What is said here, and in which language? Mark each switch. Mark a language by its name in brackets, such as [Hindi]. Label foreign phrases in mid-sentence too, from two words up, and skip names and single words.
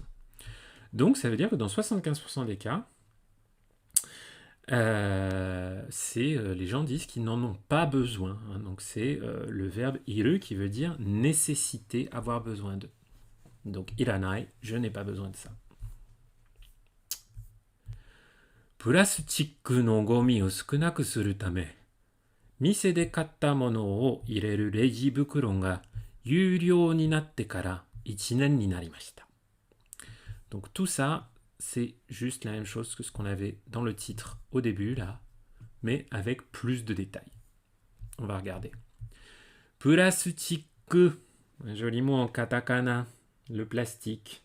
[French] Donc ça veut dire que dans 75% des cas, les gens disent qu'ils n'en ont pas besoin. Hein, donc c'est le verbe iru qui veut dire nécessiter, avoir besoin de. Donc iranai, je n'ai pas besoin de ça. [Japanese] Plastique のごみを少なくするため. 店で買ったものを入れるレジ袋が有料になってから1年になりました。 [French] Donc tout ça, c'est juste la même chose que ce qu'on avait dans le titre au début, là, mais avec plus de détails. On va regarder. Plastique, un joli mot en katakana, le plastique.